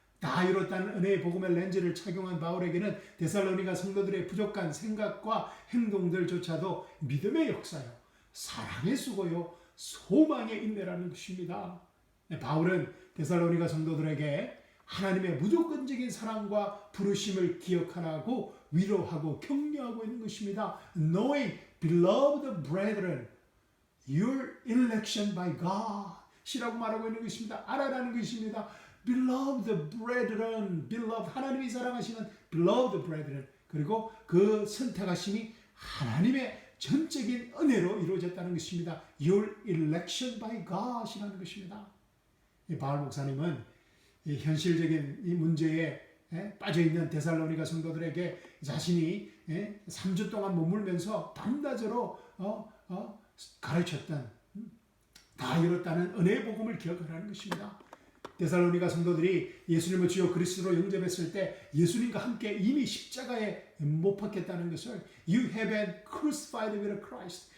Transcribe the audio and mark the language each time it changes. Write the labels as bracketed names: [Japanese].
[Korean] 다 이뤘다는 은혜의 복음의 렌즈를 착용한 바울에게는 데살로니가 성도들의 부족한 생각과 행동들조차도 믿음의 역사요, 사랑의 수고요, 소망의 인내라는 것입니다. 바울은 데살로니가 성도들에게 하나님의 무조건적인 사랑과 부르심을 기억하라고 위로하고 격려하고 있는 것입니다. [English] Knowing, beloved brethren, your election by God [Korean] 이라고 말하고 있는 것입니다. 알아라는 것입니다. [English] Beloved brethren, beloved, [Korean] 하나님이 사랑하시는 [English] beloved brethren, [Korean] 그리고 그 선택하심이 하나님의 전적인 은혜로 이루어졌다는 것입니다. [English] Your election by God [Korean] 이라는 것입니다. 바울 목사님은 이 현실적인 이 문제에 빠져있는 데살로니가 성도들에게 자신이 3주 동안 머물면서 밤낮으로 가르쳤던 다 이뤘다는 은혜의 복음을 기억하라는 것입니다. 데살로니가 성도들이 예수님을 주요 그리스도로 영접했을 때 예수님과 함께 이미 십자가에 못 박혔다는 것을 [English] You have been crucified with Christ.